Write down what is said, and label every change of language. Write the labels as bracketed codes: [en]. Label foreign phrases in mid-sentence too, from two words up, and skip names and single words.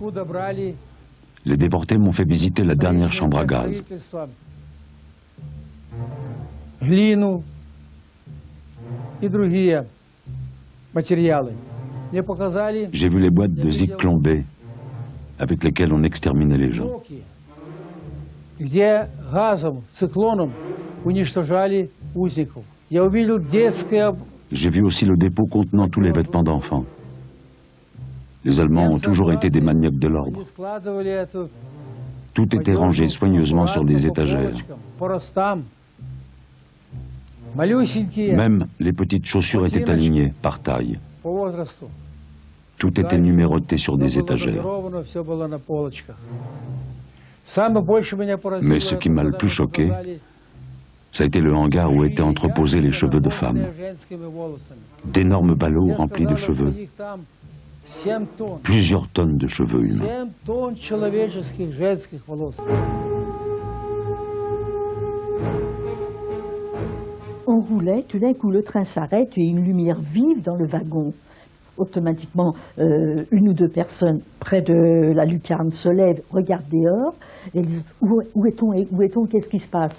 [fr] Les déportés m'ont fait visiter la dernière chambre à gaz. J'ai vu les boîtes de Zyklon B avec lesquelles on exterminait les gens. [ru] где газом, циклоном уничтожали узников. Я увидел детское... [fr] J'ai vu aussi le dépôt contenant tous les vêtements d'enfants. Les Allemands ont toujours été des maniaques de l'ordre. [ru] Они складывали эту [fr] Tout était rangé soigneusement sur des étagères. [ru] по ростам. Малюсенькие [fr] Même les petites chaussures étaient alignées par taille. [ru] по возрасту. [fr] Tout était numéroté sur des [ru] Всё было [fr] étagères. [ru] нумеровано, всё было на полочках. Самое больше меня поразило, [fr] Mais ce qui m'a le [ru] когда [fr] plus [ru] мы [fr] choqué, [ru] попадали [fr] ça a été le hangar où étaient entreposés les cheveux de femmes. [ru] женскими волосами. [fr] D'énormes ballots [ru] Мне [fr] remplis de [ru] сказали, [fr] cheveux. [ru] что их там 7 тонн. [fr] Plusieurs tonnes de cheveux humains. [ru] 7 тонн человеческих женских волос. [fr] On roulait, tout d'un coup le train s'arrête et une lumière vive dans le wagon. Automatiquement, une ou deux personnes près de la lucarne se lèvent, regardent dehors et disent où est-on, qu'est-ce qui se passe?